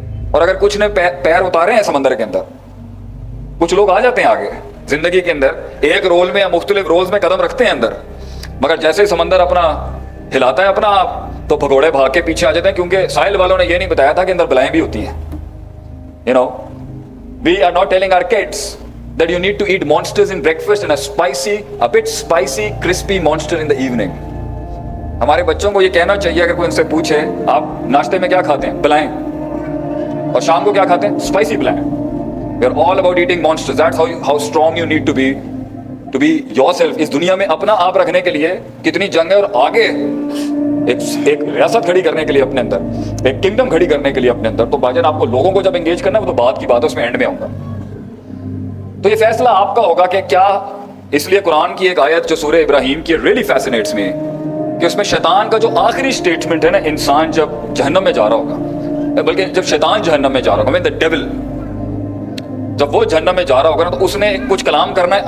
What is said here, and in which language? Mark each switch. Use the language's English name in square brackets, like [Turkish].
[Urdu] اور اگر کچھ نے پیر اتارے ہیں سمندر کے اندر، کچھ لوگ آ جاتے ہیں آگے زندگی کے اندر، ایک رول میں یا مختلف رولز میں قدم رکھتے ہیں اندر، مگر جیسے ہی سمندر اپنا ہلاتا ہے اپنا آپ، تو بھگوڑے بھاگ کے پیچھے آ جاتے ہیں، کیونکہ ساحل والوں نے یہ نہیں بتایا تھا کہ اندر بلائیں بھی ہوتی ہیں. [English] You know, we are not telling our kids that you need to eat monsters in breakfast and a bit spicy, crispy monster in the evening. [Urdu] ہمارے بچوں کو یہ کہنا چاہیے اگر کوئی ان سے پوچھے آپ ناشتے میں کیا کھاتے ہیں، بلائیں، اور شام کو کیا کھاتے ہیں، اسپائسی بلائیں. [English] We are all about eating monsters. That's how strong you need to be yourself. [Urdu] اس دنیا میں اپنا آپ رکھنے کے لیے کتنی جنگ ہے، اور آگے ایک ریاست کھڑی کرنے کے لیے اپنے اندر، ایک کنگڈم کھڑی کرنے کے لیے اپنے اندر. تو بھائی جان آپ کو لوگوں کو جب انگیج کرنا ہے وہ تو بعد کی بات ہے، اس میں اینڈ میں آؤں گا. تو یہ فیصلہ آپ کا ہوگا کہ کیا، اس لیے قرآن کی ایک آیت جو سورہ ابراہیم کی ریلی فیسنیٹس میں، کہ اس میں شیطان کا جو آخری سٹیٹمنٹ ہے نا، انسان جب جہنم میں جا رہا ہوگا، بلکہ جب شیطان جہنم میں جا رہا ہوگا، the devil جب وہ جہنم میں جا رہا ہوگا نا، تو اس نے کچھ کلام کرنا ہے.